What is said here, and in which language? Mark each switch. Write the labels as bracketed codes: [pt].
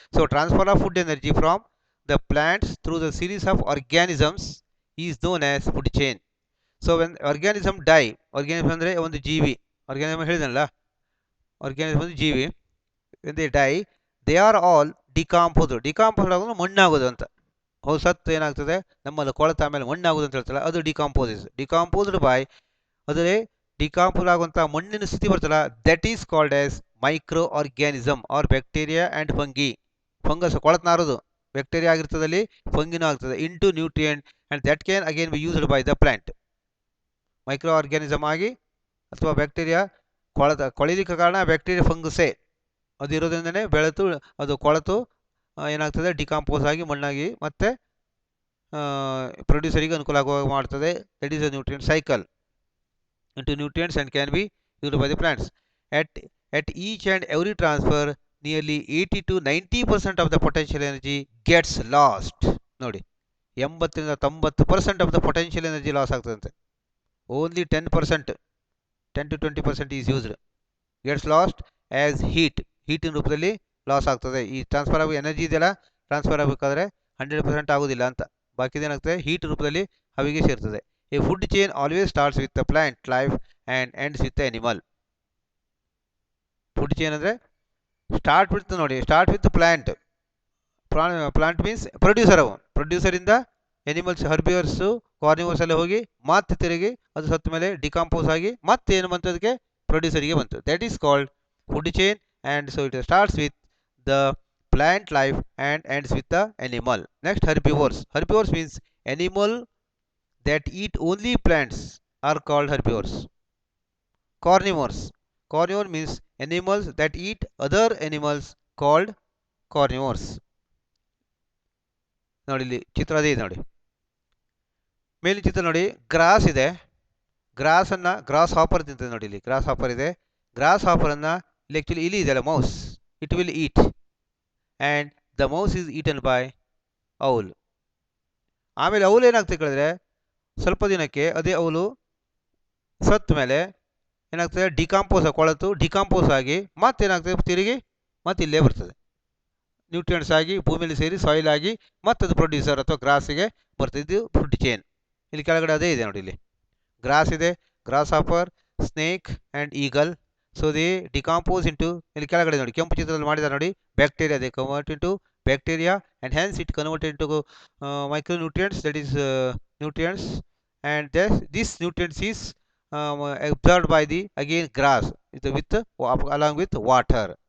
[en] So transfer of food energy from the plants through the series of organisms is known as food chain. So when organism die, organism [kn] ಅಂದ್ರೆ ಒಂದು ಜೀವಿ, [en] organism [kn] ಹೇಳಿದನಲ್ಲ, [en] organism ಒಂದು ಜೀವಿ, when they die they are all [kn] decompose ಆಗೋದು ಮಣ್ಣಾಗೋದು ಅಂತ. ಸತ್ತು ಏನಾಗ್ತದೆ ನಮ್ಮಲ್ಲಿ ಕೊಳೆತ ಆಮೇಲೆ ಮಣ್ಣಾಗೋದು ಅಂತ ಹೇಳ್ತಲ್ಲ, ಅದು ಡಿಕಾಂಪೋಸ್ಡ್ ಬೈ, ಅದರಲ್ಲಿ ಡಿಕಾಂಪೋಸ್ ಆಗುವಂಥ ಮಣ್ಣಿನ ಸ್ಥಿತಿ ಬರ್ತಲ್ಲ, [en] That is called as micro organism or bacteria and fungi. [kn] Fungus ಕೊಳತ್ನಾರೋದು bacteria ಆಗಿರ್ತದಲ್ಲಿ, ಫಂಗಿನೂ ಆಗ್ತದೆ [en] Into nutrient and that can again be used by the plant. [kn] Micro organism ಆಗಿ ಅಥವಾ ಬ್ಯಾಕ್ಟೀರಿಯಾ ಕೊಳಿಲಿಕ್ಕೆ ಕಾರಣ ಬ್ಯಾಕ್ಟೀರಿಯಾ ಫಂಗಸೇ, ಅದು ಇರೋದ್ರಿಂದನೇ ಬೆಳೆತು ಅದು ಕೊಳೆತು ಏನಾಗ್ತದೆ ಡಿಕಾಂಪೋಸ್ ಆಗಿ ಮಣ್ಣಾಗಿ ಮತ್ತೆ ಪ್ರೊಡ್ಯೂಸರಿಗೆ ಅನುಕೂಲ ಆಗುವಾಗ ಮಾಡ್ತದೆ. [en] That is a nutrient cycle into nutrients and can be used by the plants. At each and every transfer, nearly 80 to 90% of the potential energy gets lost. ನೋಡಿ 80 to 90% of the potential energy loss ಆಗ್ತದಂತೆ. Only 10% 10 to 20% is used, gets lost as heat in [kn] ರೂಪದಲ್ಲಿ loss ಆಗ್ತದೆ. ಈ transfer ಆಗೋ energy ಇದೆಯಲ್ಲ, transfer ಆಗಬೇಕಾದ್ರೆ 100% ಆಗೋದಿಲ್ಲ ಅಂತ, ಬಾಕಿದೇನಾಗ್ತದೆ heat ರೂಪದಲ್ಲಿ ಹವಿಗೆ ಸೇರ್ತದೆ. [en] A food chain always starts with the plant life and ends with the animal. Food chain ಅಂದರೆ start with plant. [kn] Plant means producer ಇಂದ ಎನಿಮಲ್ಸ್, ಹರ್ಬಿವರ್ಸು, ಕಾರ್ನಿವರ್ಸ್ ಎಲ್ಲ ಹೋಗಿ ಮತ್ತೆ ತಿರುಗಿ ಅದು ಸತ್ತ ಮೇಲೆ ಡಿಕಾಂಪೋಸ್ ಆಗಿ ಮತ್ತೆ ಏನು ಬಂತು ಅದಕ್ಕೆ ಪ್ರೊಡ್ಯೂಸರಿಗೆ ಬಂತು. [en] That is called food chain. And so it starts with the plant life and ends with the animal. Next herbivores means animal that eat only plants are called herbivores. Carnivore means animals that eat other animals called carnivores. [kn] ನೋಡಿ ಇಲ್ಲಿ ಚಿತ್ರ ಅದೇ ಇದೆ ನೋಡಿ, ಮೇಲಿನ ಚಿತ್ರ ನೋಡಿ, gross ಇದೆ, gross hopper ತಿಂತದೆ ನೋಡಿ, ಇಲ್ಲಿ ಗ್ರಾಸ್ ಹಾಪರ್ ಇದೆ. [en] grasshopper [kn] ಅನ್ನ ಇಲ್ಲಿ ಆಕ್ಚುಲಿ ಇಲಿ ಇದೆಯಲ್ಲ [en] Mouse, it will eat and the mouse is eaten by owl. [kn] ಆಮೇಲೆ ಔಲ್ ಏನಾಗ್ತದೆ ಕೇಳಿದ್ರೆ ಸ್ವಲ್ಪ ದಿನಕ್ಕೆ ಅದೇ ಔಲು ಸತ್ತ ಮೇಲೆ ಏನಾಗ್ತದೆ ಡಿಕಾಂಪೋಸ್ ಆಗಿ ಮತ್ತೇನಾಗ್ತದೆ ತಿರುಗಿ ಮತ್ತೆ ಇಲ್ಲೇ ಬರ್ತದೆ, ನ್ಯೂಟ್ರಿಯೆಂಟ್ಸ್ ಆಗಿ ಭೂಮಿಯಲ್ಲಿ ಸೇರಿ ಸಾಯಿಲ್ ಆಗಿ ಮತ್ತದು ಪ್ರೊಡ್ಯೂಸರ್ ಅಥವಾ ಗ್ರಾಸಿಗೆ ಬರ್ತದೆ. ಇದು ಫುಡ್ ಚೈನ್. ಇಲ್ಲಿ ಕೆಳಗಡೆ ಅದೇ ಇದೆ ನೋಡಿ, ಇಲ್ಲಿ ಗ್ರಾಸ್ ಇದೆ, gross hopper, snake and eagle. [en] so they decompose into, [kn] ಇಲ್ಲಿ ಕೆಳಗಡೆ ನೋಡಿ ಕೆಂಪು ಚಿತ್ರದಲ್ಲಿ ಮಾಡಿದ್ದಾರೆ ನೋಡಿ, [en] Bacteria, they convert into bacteria and hence it converted into micronutrients, that is nutrients, and this nutrients is absorbed by the again grass with along with water.